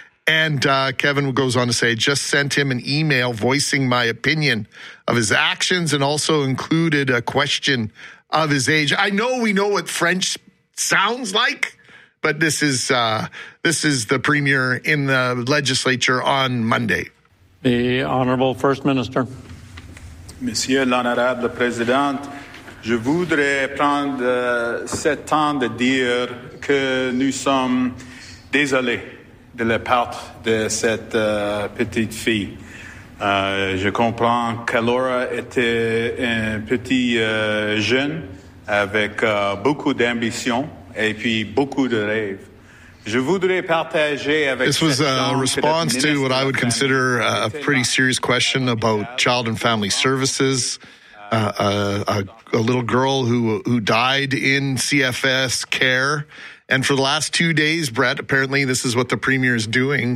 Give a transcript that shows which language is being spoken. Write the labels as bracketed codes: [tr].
[en] And Kevin goes on to say, just sent him an email voicing my opinion of his actions and also included a question of his age. I know we know what French sounds like, but this is the premier in the legislature on Monday. The Honorable First Minister. [fr] Monsieur l'Honorable President, je voudrais prendre cet temps de dire que nous sommes désolés de la part de cette petite fille. Je comprends qu'Alora était un petit jeune avec beaucoup d'ambition et puis beaucoup de rêves. [en] This was a response to what I would consider a pretty serious question about child and family services. A little girl who died in CFS care. And for the last 2 days, Brett, apparently this is what the premier is doing.